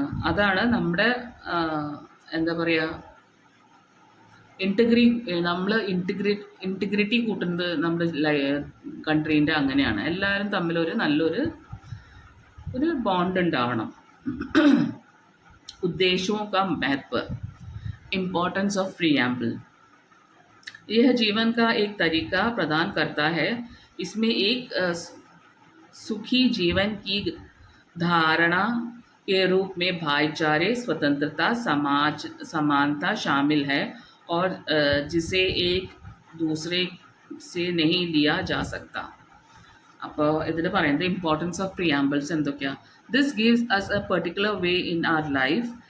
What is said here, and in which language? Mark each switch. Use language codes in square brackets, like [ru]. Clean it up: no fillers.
[ml] അതാണ് നമ്മുടെ എന്താ പറയുക, ഇൻറ്റിഗ്രിറ്റി കൂട്ടുന്നത് നമ്മുടെ കൺട്രീൻ്റെ. അങ്ങനെയാണ് എല്ലാവരും തമ്മിൽ നല്ലൊരു ബോണ്ട് ഉണ്ടാവണം. [hi] उद्देश्यों का महत्व, इम्पोर्टेंस ऑफ प्रीएम्बल. यह जीवन का एक तरीका प्रदान करता है. इसमें एक सुखी जीवन की धारणा के रूप में भाईचारे, स्वतंत्रता, समानता शामिल है और जिसे एक दूसरे से नहीं लिया जा सकता. [ml] അപ്പോൾ ഇതിൽ പറയുന്നത് ഇമ്പോർട്ടൻസ് ഓഫ് പ്രിയാമ്പിൾസ് എന്തൊക്കെയാണ്. [en] This gives us a particular way in our life.